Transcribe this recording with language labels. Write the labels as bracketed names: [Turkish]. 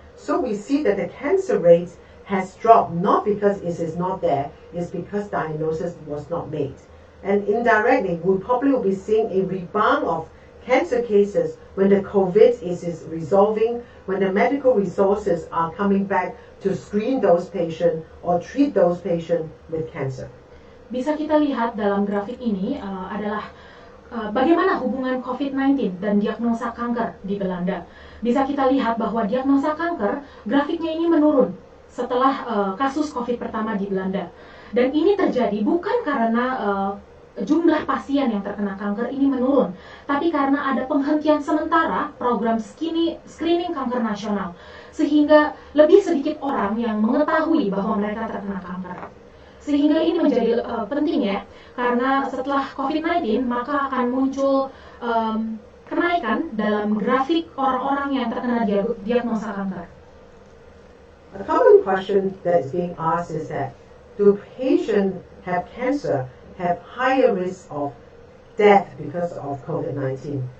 [English] So we see that the cancer rate has dropped, not because it is not there, it's because diagnosis was not made. And indirectly, we probably will be seeing a rebound of cancer cases when the COVID is resolving, when the medical resources are coming back to screen those patients or treat those patients with cancer. [Indonesian] Bisa kita lihat dalam grafik ini adalah bagaimana hubungan COVID-19 dan diagnosa kanker di Belanda. Bisa kita lihat bahwa diagnosa kanker, grafiknya ini menurun setelah kasus COVID pertama di Belanda. Dan ini terjadi bukan karena jumlah pasien yang terkena kanker ini menurun, tapi karena ada penghentian sementara program screening kanker nasional, sehingga lebih sedikit orang yang mengetahui bahwa mereka terkena kanker. Sehingga ini menjadi penting ya, karena setelah COVID-19 maka akan muncul kenaikan dalam grafik orang-orang yang terkena diagnosa kanker. [English] A common question that is being asked is that, do patients have cancer have higher risk of death because of COVID-19?